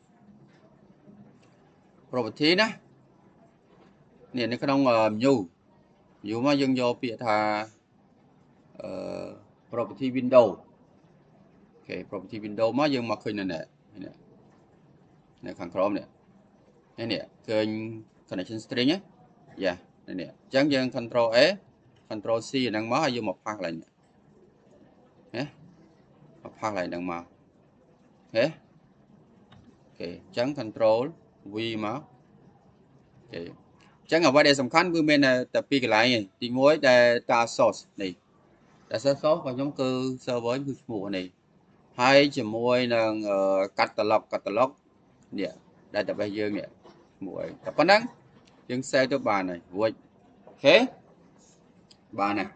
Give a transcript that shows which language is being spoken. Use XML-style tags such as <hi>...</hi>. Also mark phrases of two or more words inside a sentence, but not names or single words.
<km>ណានេះនៅក្នុង menu មកយើងយកពាក្យថា</km> <en>property window</en> <km>អូខេ property window មកយើងមកឃើញនៅខាងក្រោមនេះឃើញ</km> <en>connection string</en> <km>ណាយ៉ានេះអញ្ចឹងយើង</km> <en>control A control C</en> <km>ហ្នឹងមកហើយយើងមកផាសឡើងនេះណាមកផាសឡើងហ្នឹងមកអូខេអញ្ចឹង</km> <en>control V</en> <km>មកអូខេអញ្ចឹងអ្វីដែលសំ ខាន់គឺមានតែពីរកន្លែងឯងទី1</km> <en>data source</en> <km>នេះ</km> <en>data source</en> <km>របស់ខ្ញុំគឺ server គឺឈ្មោះនេះហើយជាមួយនឹង catalog នេះ database យើងនេះឈ្មោះអីតែប៉ុណ្ណឹងយើង save ទៅបានហើយរួចអូខេបានហើយអ</km>